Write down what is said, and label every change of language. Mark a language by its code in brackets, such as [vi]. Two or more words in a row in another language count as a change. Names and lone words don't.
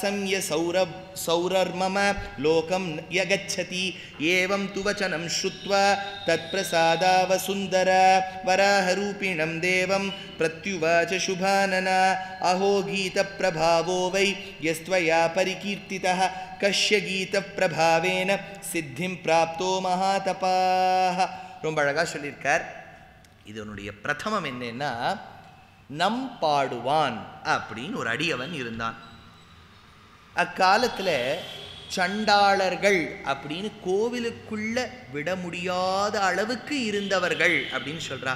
[sa] संयसौरर्मम लोकं यगच्छति एवं तु वचनं श्रुत्वा तत्प्रसादावसुन्दर वराहरूपिणं देवं प्रत्युवाच शुभानना अहो गीतप्रभावो वै यस्त्वया परिकीर्तितः कस्य गीतप्रभावेन सिद्धिं प्राप्तो महातपाः. [ta] ரொம்ப அழகாக சொல்லியிருக்கார். இதனுடைய பிரதமம் என்னன்னா, நம் பாடுவான் அப்படின்னு ஒரு அடியவன் இருந்தான். அக்காலத்தில் சண்டாளர்கள் அப்படின்னு கோவிலுக்குள்ள விட முடியாத அளவுக்கு இருந்தவர்கள் அப்படின்னு சொல்றா.